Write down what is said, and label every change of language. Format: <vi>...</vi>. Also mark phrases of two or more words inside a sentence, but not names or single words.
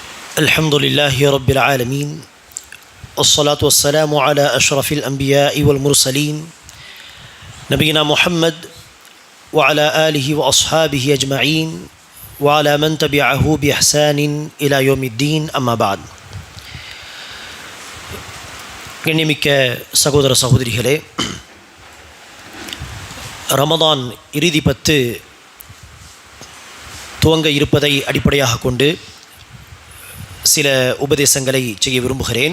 <ar>الحمد لله رب العالمين والصلاة والسلام على أشرف الأنبياء والمرسلين نبينا محمد وعلى آله وأصحابه أجمعين وعلى من تبعه بإحسان إلى يوم الدين أما بعد.</ar> <ta>கண்ணியமிக்க சகோதர சகோதரிகளே, ரமதான் இறுதி 10 துவங்க இருப்பதை அடிப்படையாக கொண்டு சில உபதேசங்களை செய்ய விரும்புகிறேன்.</ta>